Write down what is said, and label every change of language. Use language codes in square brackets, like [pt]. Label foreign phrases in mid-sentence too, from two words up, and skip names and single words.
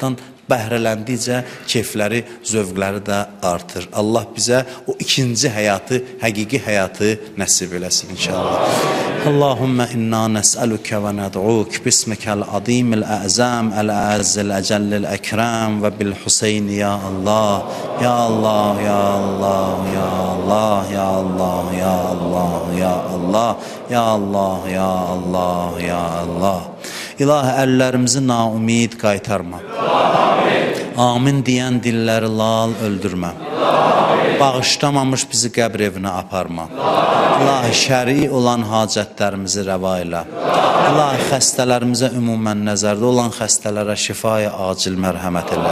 [az] Həyatdan Bəhrələndikcə keyfləri, zövqləri də artır. Allah bizə o ikinci həyatı, həqiqi həyatı nəsib eləsin inşallah. [ar] اللهم إنا نسألك وندعوك باسمك العظيم الأعظم الأعز الأجل الأكرم وبالحسين يا الله، يا الله، يا الله، يا الله، يا الله، يا الله، يا الله، يا الله، يا الله، يا الله. [az] İlahi, əllərimizi naumid qaytarma. Amin deyən dilləri lal öldürmə. Bağışlamamış bizi qəbr evinə aparma. İlahi, şəri olan hacətlərimizi rəva elə. İlahi, xəstələrimizə ümumən nəzərdə olan xəstələrə şifaya acil mərhəmət elə.